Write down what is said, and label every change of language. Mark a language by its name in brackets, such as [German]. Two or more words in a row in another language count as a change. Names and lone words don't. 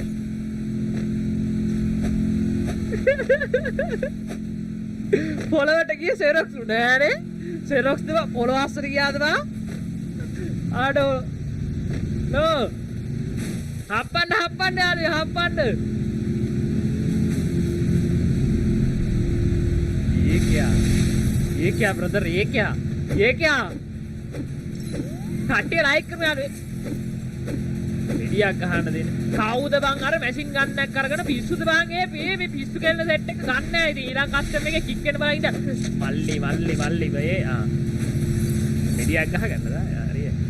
[Sinhala] පොළවට ගිය සෙරොක්ස් නෑනේ. සෙරොක්ස් දෙව පොළොව අස්සට ගියාද බා? ආඩෝ. නෝ. හප්පන්න යාළුවේ හප්පන්න. [Hindi] ये क्या ब्रदर? ये क्या [Sinhala] කට්ටිය ලයික් කරමු යාළුවේ. විඩියක් ගහන්න දෙන්න. කවුද බං අර මැෂින් ගන් එකක් අරගෙන පිස්සුද බං? මේ පිස්සු කෙල්ල සෙට් එක ගන්න නැහැ. ඉතින් ඊළඟ කස්ටම් එකේ කික් වෙන බලන් ඉඳ. මල්ලි විඩියක් ගහගන්නද? හරි.